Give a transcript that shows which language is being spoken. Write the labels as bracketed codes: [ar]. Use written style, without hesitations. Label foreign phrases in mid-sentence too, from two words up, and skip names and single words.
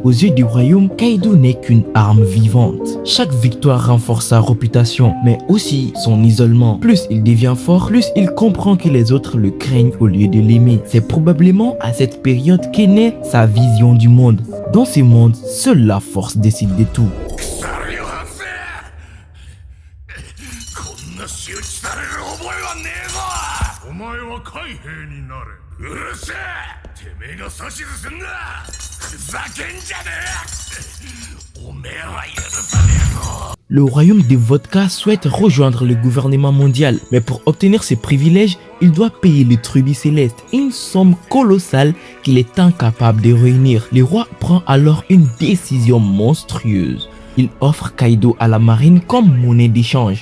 [fr] Aux yeux du royaume, Kaido n'est qu'une arme vivante. Chaque victoire renforce sa réputation, mais aussi son isolement. Plus il devient fort, plus il comprend que les autres le craignent au lieu de l'aimer. C'est probablement à cette période qu'est née sa vision du monde. Dans ce monde, seule la force décide de tout. [ja] こんな仕打ちされる覚えはねえぞ。お前は海兵になれ。うるせえ。てめえが指図すんな。ふざけんじゃねえ。おめえは許さねえぞ。 [fr] Le royaume des Vodka souhaite rejoindre le gouvernement mondial, mais pour obtenir ses privilèges, il doit payer le tribut céleste, une somme colossale qu'il est incapable de réunir. Le roi prend alors une décision monstrueuse. Il offre Kaido à la marine comme monnaie d'échange.